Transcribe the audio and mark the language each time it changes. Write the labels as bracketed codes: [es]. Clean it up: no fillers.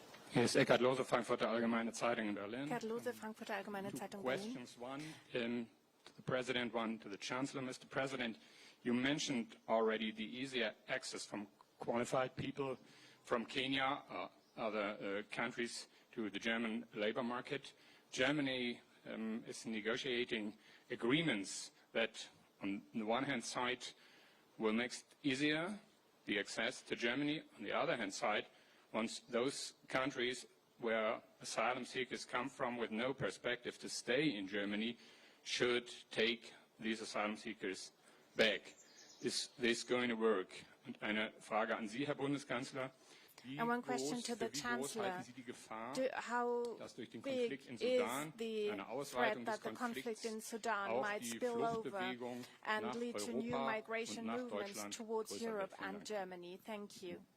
[de] Hier ist Eckhard Lose, Frankfurter Allgemeine Zeitung in Berlin. Eckhard Lose, Frankfurter Allgemeine Zeitung, Berlin. [en] Questions, one to the President, one to the Chancellor. Mr. President, you mentioned already the easier access from qualified people from Kenya or other countries to the German labor market. Germany is negotiating agreements that, on the one hand side, will make it easier, the access to Germany. On the other hand side, once those countries where asylum seekers come from with no perspective to stay in Germany should take these asylum seekers back. Is this going to work? [de] Und eine Frage an Sie, Herr Bundeskanzler. [en] And one question to the Chancellor. How big is the threat that the conflict in Sudan might spill over and lead to new migration movements towards Europe and Germany? Thank you.